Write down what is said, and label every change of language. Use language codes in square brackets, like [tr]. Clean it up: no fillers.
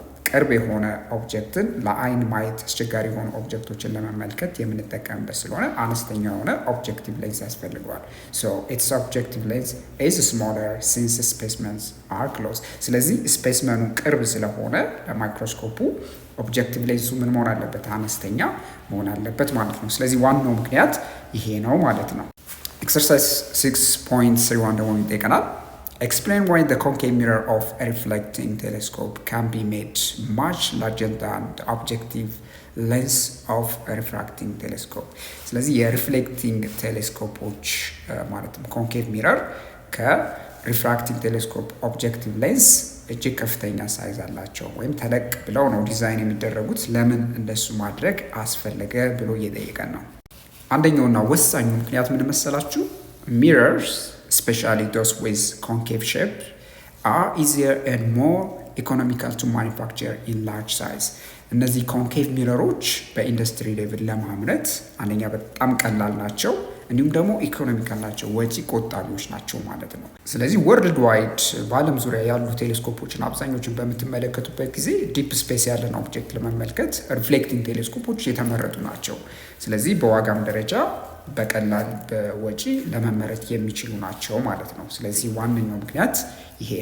[am] ቅርብ የሆነ ኦብጀክትን ለአይን ማየት አስቸጋሪ የሆኑ ኦብጀክቶችን ለመመልከት የምንጠቀምበት ስለሆነ አነስተኛ የሆነ ኦብጀክቲቭ ሌንስ ያስፈልገዋል። [en] ሶ ኢትስ ኦብጀክቲቭ ሌንስ ኢዝ ስሞለር ሲንስ ስፔስመንስ አር ክሎዝ። [am] ስለዚህ ስፔስመኑ ቅርብ ስለሆነ ለማይክሮስኮፑ ኦብጀክቲቭ ሌንሱ ምን መሆን አለበት? አነስተኛ መሆን አለበት ማለት ነው። ስለዚህ ዋናው ምክንያት ይሄ ነው ማለት ነው። ኤክሰርሳይዝ 6.31 ደግሞ ይጠይቀናል። [en] Explain why the concave mirror of a reflecting telescope can be made much larger than the objective lens of a refracting telescope. [am] ስለዚህ የሪፍሌክቲንግ ቴሌስኮፖች ማለትም ኮንኬቭ ሚረር ከሪፍራክቲንግ ቴሌስኮፕ ኦብጀክቲቭ ሌንስ እጅግ ከፍተኛ ሳይዝ አላቸው ወይም ተለቅ ብለው ነው ዲዛይን የሚደረጉት። ለምን እንደሱ ማድረግ አስፈለገ ብሎ እየጠየቀን ነው። አንደኛውና ወሳኙ ምክንያት ምን መሰላችሁ? [en] ሚረርስ especially those with concave shape are easier and more economical to manufacture in large size. [am] እነዚህ ኮንኬቭ ሚረሮች በኢንዱስትሪ ሌቭል ለማምረት አንደኛ በጣም ቀላል ናቸው፣ እንዲሁም ደግሞ ኢኮኖሚካል ናቸው፣ ወጪ ቆጣቢዎች ናቸው ማለት ነው። ስለዚህ ወርልድ ዋይድ በዓለም ዙሪያ ያሉ ቴሌስኮፖችን አብዛኞቹን በምትመለከቱበት ጊዜ ዲፕ ስፔስ ያለን ኦብጀክት ለመመልከት ሪፍሌክቲንግ ቴሌስኮፖች የተመረጡ ናቸው። ስለዚህ በዋጋም ደረጃ በቀላል በወጪ ለመመረት የሚችሉ ናቸው ማለት ነው። ስለዚህ ዋነኛው ምክንያት ይሄ ነው።